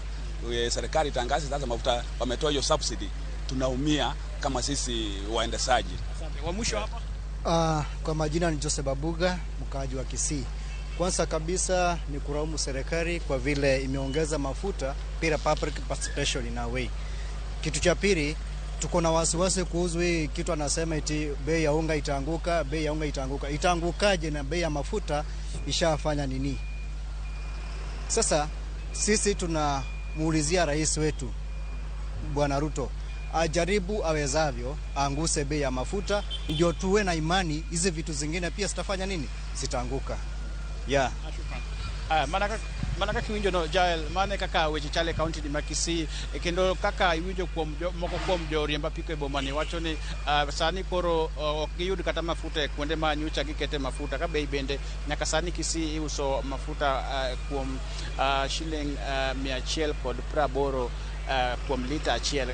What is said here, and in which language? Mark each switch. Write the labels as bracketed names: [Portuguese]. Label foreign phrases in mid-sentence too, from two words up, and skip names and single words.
[Swahili] Serikali tangaza sasa mafuta wametoa hiyo subsidy. Tunaumia kama sisi waendeshaji. Asante. Wa mwisho hapa? Kwa majina ni Joseph Babuga, mkaaji wa Kisii. Kwanza kabisa ni kulaumu serikali kwa vile imeongeza mafuta bila [English] public participation in a way. [Swahili] Kitu cha pili, tuko na wasiwasi kuhusu hii kitu anasema eti bei ya unga itaanguka, bei ya unga itaanguka. Itaangukaje na bei ya mafuta ishafanya nini? Sasa sisi tunamuulizia rais wetu Bwana Ruto ajaribu awezavyo anguse bei ya mafuta ndio tuwe na imani hizi vitu zingine pia zitafanya nini? Zitaanguka. [Luo (Kenya and Tanzania)] Maana mana kaka winjo no Jael mane kaka weche chale county di Kisii kendo kaka iwinjo kuom moko kuom joriemb apiko e boma ni wacho ni sani koro ok giyud kata mafuta e kuonde ma nyocha gikete mafuta ka bei bende nyaka sani Kisii iuso mafuta kuom shiling 180 kuom lita achiel.